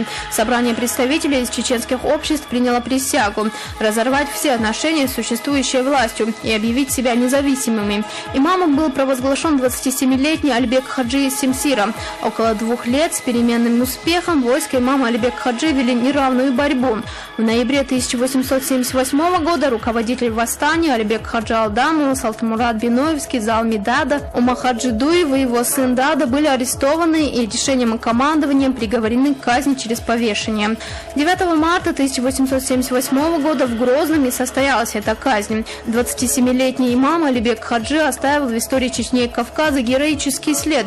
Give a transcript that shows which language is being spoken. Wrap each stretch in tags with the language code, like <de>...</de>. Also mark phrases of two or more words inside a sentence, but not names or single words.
<ru>Собрание представителей из чеченских обществ приняло присягу разорвать все отношения с существующей властью и объявить себя независимыми. Имамом был провозглашен 27-летний Альбек Хаджи из Семсира. Около 2 лет с переменным успехом войско имама Альбек Хаджи вели неравную борьбу. В ноябре 1878 года руководитель восстания Альбек Хаджи Алдаму, Салтмурат Биноевский, Залми Дада, Умахаджи Дуев и его сын Дада были арестованы и решением командования приговорены к казни через повешение. 9 марта 1878 года в Грозном и состоялась эта казнь. 27-летний имам Алибек Хаджи оставил в истории Чечни и Кавказа героический след.</ru>